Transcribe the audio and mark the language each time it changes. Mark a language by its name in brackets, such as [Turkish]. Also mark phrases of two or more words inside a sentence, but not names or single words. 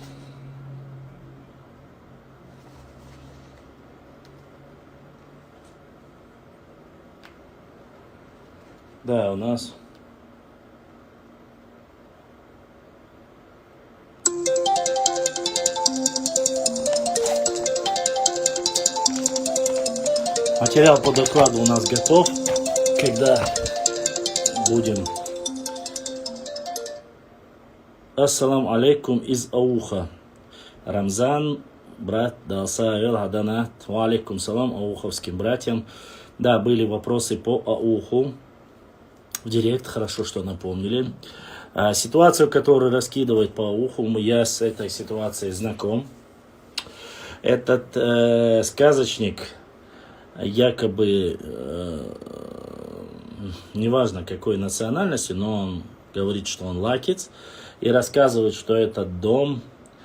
[Russian] Да, у нас материал по докладу у нас готов. Когда будем. [Arabic] السلام عليكم [Russian] из Ауха. Рамзан, брат, дался Хаданат. [Arabic] وعليكم السلام [Russian] ауховским братьям. Да, были вопросы по Ауху. В директ, хорошо, что напомнили. Ситуацию, которую раскидывают по Ауху, я с этой ситуацией знаком. Этот сказочник, якобы, неважно какой национальности, но он говорит, что он лакец, и рассказывает, что этот дом